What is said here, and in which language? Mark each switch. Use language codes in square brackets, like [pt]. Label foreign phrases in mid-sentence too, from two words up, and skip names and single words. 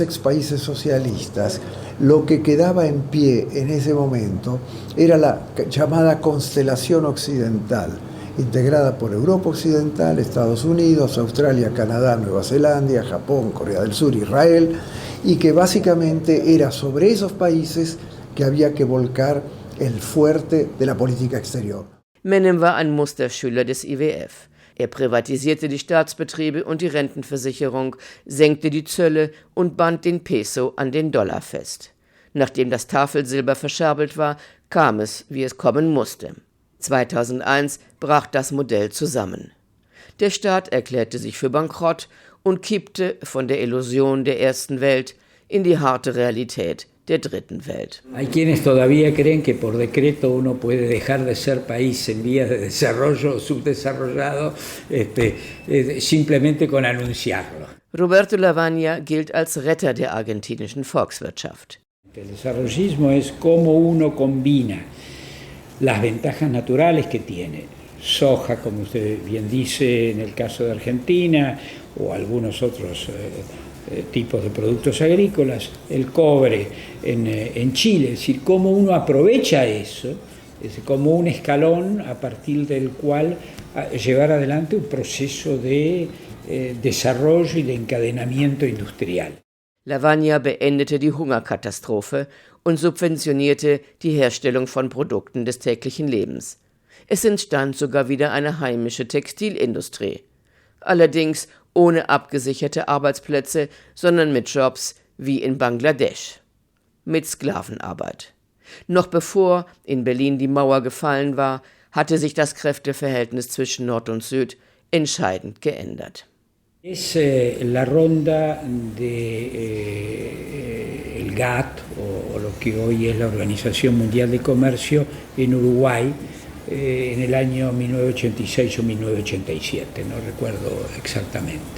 [es] ex países socialistas, lo que quedaba en pie en ese momento era la llamada constelación occidental, integrada por Europa Occidental, Estados Unidos, Australia, Canadá, Nueva Zelanda, Japón, Corea del Sur, Israel, y que básicamente era sobre esos países que había que volcar el fuerte de la política exterior. [de] Menem war ein Musterschüler des IWF. Privatisierte die Staatsbetriebe und die Rentenversicherung, senkte die Zölle und band den Peso an den Dollar fest. Nachdem das Tafelsilber verscherbelt war, kam es, wie es kommen musste. 2001 brach das Modell zusammen. Der Staat erklärte sich für bankrott und kippte von der Illusion der ersten Welt in die harte Realität der dritten Welt. [es] Hay quienes todavía creen que por decreto uno puede dejar de ser país en vías de desarrollo o subdesarrollado simplemente con anunciarlo. [de] Roberto Lavagna gilt als Retter der argentinischen Volkswirtschaft. [es] El desarrollismo es cómo uno combina las ventajas naturales que tiene, soja, como usted bien dice, en el caso de Argentina, o algunos otros tipos de productos agrícolas, el cobre en Chile, es decir, cómo uno aprovecha eso, es como un escalón a partir del cual llevar adelante un proceso de desarrollo y de encadenamiento industrial. [de] Lavagna beendete die Hungerkatastrophe und subventionierte die Herstellung von Produkten des täglichen Lebens. Es entstand sogar wieder eine heimische Textilindustrie. Allerdings ohne abgesicherte Arbeitsplätze, sondern mit Jobs wie in Bangladesch. Mit Sklavenarbeit. Noch bevor in Berlin die Mauer gefallen war, hatte sich das Kräfteverhältnis zwischen Nord und Süd entscheidend geändert. [es] Es la ronda del GATT, o lo que hoy es la Organización Mundial de Comercio, en Uruguay, en el año 1986 o 1987, no recuerdo exactamente.